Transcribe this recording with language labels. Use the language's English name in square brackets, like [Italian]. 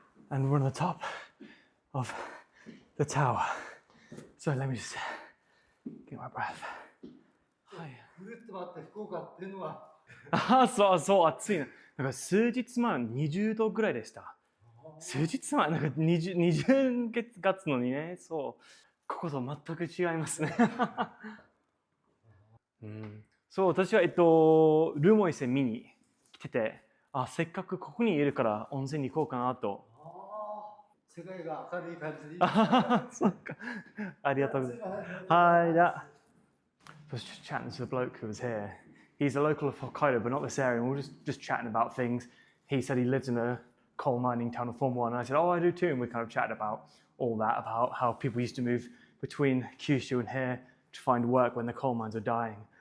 [English] And we're on the top of the tower. So let me just get my breath. [Japanese] Hi. そう、暑いね。なんか数日前は20度ぐらいでした。数日前、なんか20月のにね、そう。ここと全く違いますね。そう、私はルモイ線見に来てて、せっかくここにいるから温泉に行こうかなと。世界が明るい感じでいい。そうか。ありがとうございます。はい、だ。 [English] I was just chatting to the bloke who was here. He's a local of Hokkaido, but not this area. And we were just chatting about things. He said he lives in a coal mining town of Formula 1. And I said, oh, I do too. And we kind of chatted about all that, about how people used to move between Kyushu and here to find work when the coal mines were dying.